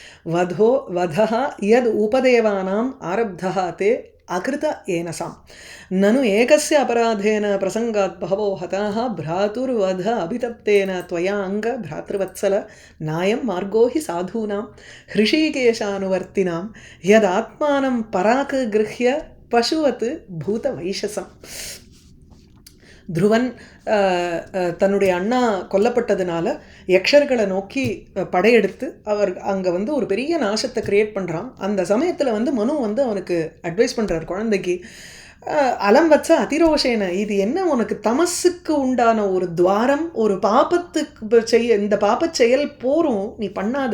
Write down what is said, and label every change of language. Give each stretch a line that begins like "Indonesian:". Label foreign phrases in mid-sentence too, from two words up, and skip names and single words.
Sanskrit: वधः यद् उपदेवानाम् आरब्धः ते अकृत एनसाम् ननु एकस्य अपराधेन प्रसंगात् बहवो हताः भ्रातुर्वध अभितप्तेन त्वया अंग भ्रातृवत्सल नायं मार्गो हि साधूनां हृषीकेशानुवर्तिनां यदात्मानं पराक गृह्य पशुवत् भूतवैशसम्.
Tamil: துருவன் தன்னுடைய அண்ணா கொல்லப்பட்டதுனால யக்ஷர்களை நோக்கி படையெடுத்து அவர் அங்கே ஒரு பெரிய நாசத்தை கிரியேட் பண்ணுறான். அந்த சமயத்தில் மனு அவனுக்கு அட்வைஸ் பண்ணுறார் குழந்தைக்கு,
Sanskrit: अलं वत्स अतिरोषेण,
Tamil: இது என்ன உனக்கு தமசுக்கு உண்டான ஒரு துவாரம், ஒரு பாபத்துக்கு இந்த பாப்பச் செயல் போரும் நீ பண்ணாத.